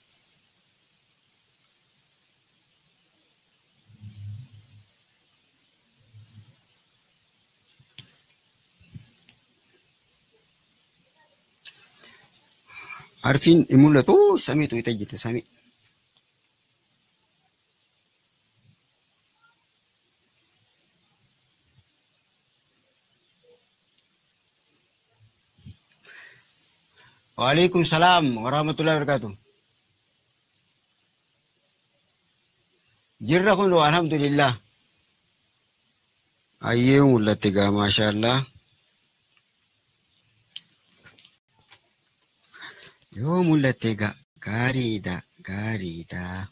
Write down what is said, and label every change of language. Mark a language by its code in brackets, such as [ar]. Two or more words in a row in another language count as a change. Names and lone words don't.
[om] Arfiin ni mul'atu samiitu itti jette samii. [ar] وعليكم السلام ورحمة الله وبركاته. [om] Jirra kun alhamdulillah. Ayyee mul'atte gaa maashaallah. Yoo mul'atte gaa gaariidha gaariidha.